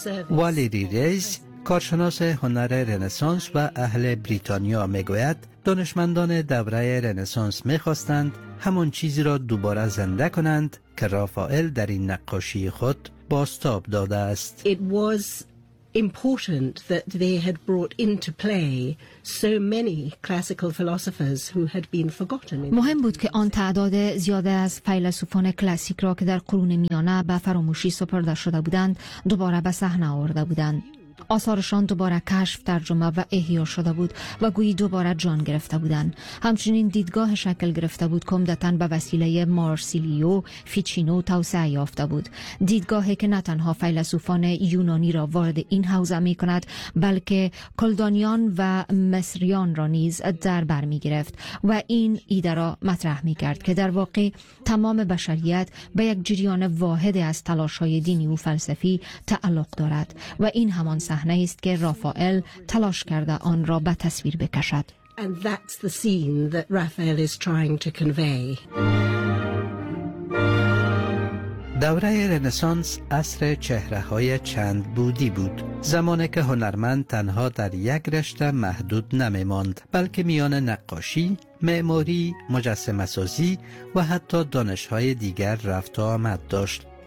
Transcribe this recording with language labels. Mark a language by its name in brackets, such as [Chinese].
[Persian] والری ریز، کارشناس هنر رنسانس و اهل بریتانیا، می گوید دانشمندان دوره رنسانس می خواستند همان چیزی را دوباره زنده کنند که رافائل در این نقاشی خود بازتاب داده است. [English] It was important that they had brought into play so many classical philosophers who had been forgotten. [Persian] مهم بود که آن تعداد زیاد از فیلسوفان کلاسیک را که در قرون میانه به فراموشی سپرده شده بودند دوباره به صحنه آورده بودند. آثارشان دوباره کشف، ترجمه و احیا شده بود و گویی دوباره جان گرفته بودند. همچنین دیدگاه شکل گرفته بود که عمدتاً به وسیله مارسیلیو فیچینو توسعه یافته بود. دیدگاهی که نه تنها فیلسوفان یونانی را وارد این حوزه می کند، بلکه کلدانیان و مصریان را نیز در بر می گرفت و این ایده را مطرح می کرد که در واقع تمام بشریت به یک جریان واحد از تلاش‌های دینی و فلسفی تعلق دارد و این همان صحنه است که رافائل تلاش کرده آن را به تصویر بکشد. [English] And that's the scene that Raphael is trying to convey. [Persian] دوره رنسانس عصر چهره‌های چند بودی بود، زمانی که هنرمند تنها در یک رشته محدود نمی‌ماند، بلکه میان نقاشی، معماری، مجسمه‌سازی و حتی دانش‌های دیگر رفت و آمد داشت.